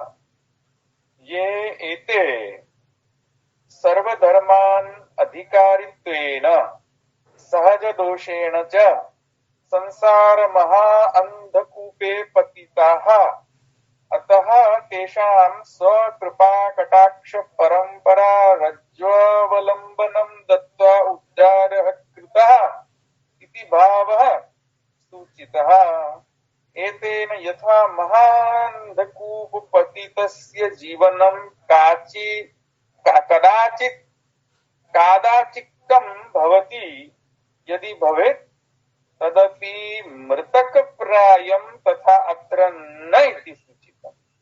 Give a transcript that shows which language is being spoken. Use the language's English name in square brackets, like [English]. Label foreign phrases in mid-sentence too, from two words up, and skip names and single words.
[Sanskrit] યે એતે સર્વધર્માન અધિકારિત્વેન સહજ દોષેણ ચ સંસાર મહા અંધકૂપે પતિતાઃ અતઃ તેષાં સ્વકૃપા કટાક્ષ પરંપરા રજ્વાવલંબનમ દત્વા ઉદ્ધારઃ કૃતઃ इति भावः सूचितः एतेन यथा महान्धकूपपतितस्य जीवनं कादाचिक्तं भवति यदि भवेत् तदपि मृतकप्रायं तथा अत्र न इति सूचितम्।